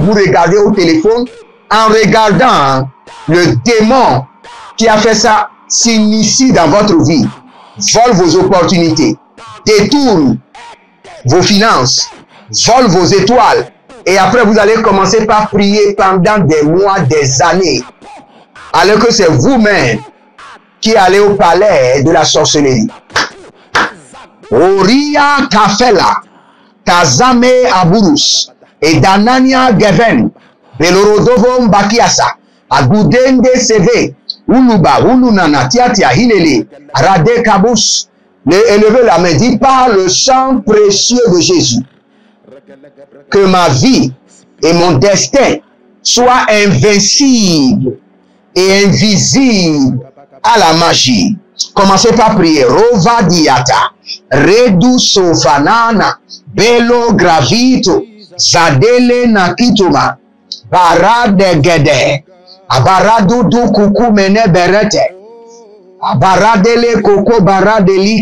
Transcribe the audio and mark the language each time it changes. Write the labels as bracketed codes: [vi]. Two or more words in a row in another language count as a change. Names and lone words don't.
[fr] Vous regardez au téléphone, en regardant, le démon qui a fait ça s'initie dans votre vie, vole vos opportunités, détourne vos finances, vole vos étoiles. Et après, vous allez commencer par prier pendant des mois, des années. Alors que c'est vous-même qui allez au palais de la sorcellerie. Oria Kafela, Kazame Aburus, et Danania Geven, Belorodovom Bakiasa, Agudende Seve, Uluba, Ulunana, Tiatia, Hilele, Rade Kabus. Élevez la main, dit par le sang précieux de Jésus, que ma vie et mon destin soient invincibles et invisibles à la magie. Commencez par prier. Rova diata, redu sofanana, belo gravito, zadele nakituma, barade gede, abaradudu kuku mene berete, abaradele koko baradeli